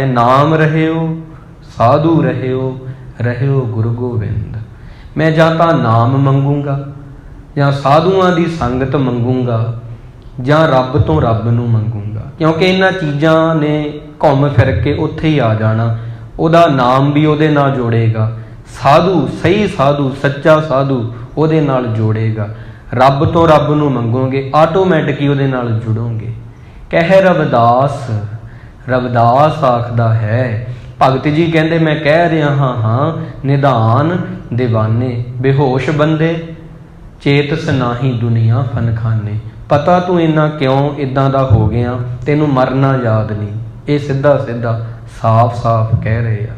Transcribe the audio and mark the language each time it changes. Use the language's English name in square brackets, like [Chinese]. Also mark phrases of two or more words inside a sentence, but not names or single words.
[Punjabi] ਨਾਮ ਰਹਿਓ ਸਾਧੂ ਰਹਿਓ ਗੁਰੂ ਗੋਵਿੰਦ। ਮੈਂ ਜਾਂ ਤਾਂ ਨਾਮ ਮੰਗੂੰਗਾ, ਜਾਂ ਸਾਧੂਆਂ ਦੀ ਸੰਗਤ ਮੰਗੂੰਗਾ, ਜਾਂ ਰੱਬ ਤੋ ਰੱਬ ਨੂੰ ਮੰਗੂੰਗਾ, ਕਿਉਂਕਿ ਇਨ੍ਹਾਂ ਚੀਜ਼ਾਂ ਨੇ ਘੁੰਮ ਫਿਰ ਕੇ ਉੱਥੇ ਹੀ ਆ ਜਾਣਾ। ਉਹਦਾ ਨਾਮ ਭੀ ਉਹਦੇ ਨਾਲ ਜੋੜੇਗਾ, ਸਾਧੂ ਸਹੀ ਸਾਧੂ ਸੱਚਾ ਸਾਧੂ ਉਹਦੇ ਨਾਲ ਜੋੜੇਗਾ। ਰੱਬ ਤੋ ਰੱਬ ਨੂੰ ਮੰਗੋਗੇ ਆਟੋਮੈਟਿਕ ਹੀ ਉਹਦੇ ਨਾਲ ਜੁੜੋਗੇ। ਕਹਿ ਰਵਿਦਾਸ ਆਖਦਾ ਹੈ, ਭਗਤ ਜੀ ਕਹਤੇ ਮੈਂ ਕਹਿ ਰਿਹਾ ਹਾਂ ਨਿਧਾਨ ਦੀਵਾਨੇ, ਬੇਹੋਸ਼ ਬੰਦੇ ਚੇਤਸ ਨਾਹੀ ਦੁਨੀਆ ਫਨ ਖਾਨੇ। ਪਤਾ ਤੂੰ ਇੰਨਾ ਕਿਉਂ ਇੱਦਾਂ ਦਾ ਹੋ ਗਿਆ, ਤੈਨੂੰ ਮਰਨਾ ਯਾਦ ਨਹੀਂ। [Hindi] ये सीधा सीधा साफ साफ कह रहे आ।